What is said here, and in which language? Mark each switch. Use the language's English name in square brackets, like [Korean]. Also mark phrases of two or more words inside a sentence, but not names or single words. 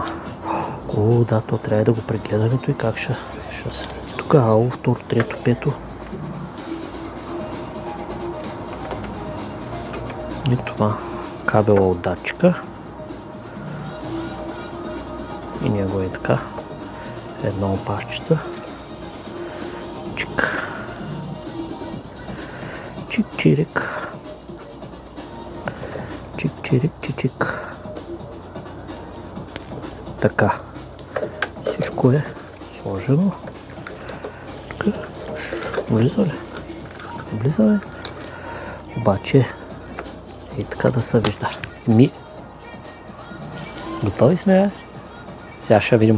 [Bulgarian] О, да, то трябва да го прегледаме и как ще се. Тук ало, второ, трето, пето. И това кабела от датчика. И него е така. Една опашчица. Чик. Чик-чирик. Чик-чирик, чик-чик. Така. Всичко е сложено. Тук. Влиза ли? Влиза ли? Обаче и така да се вижда. Готови сме, бе? Сега ще видим.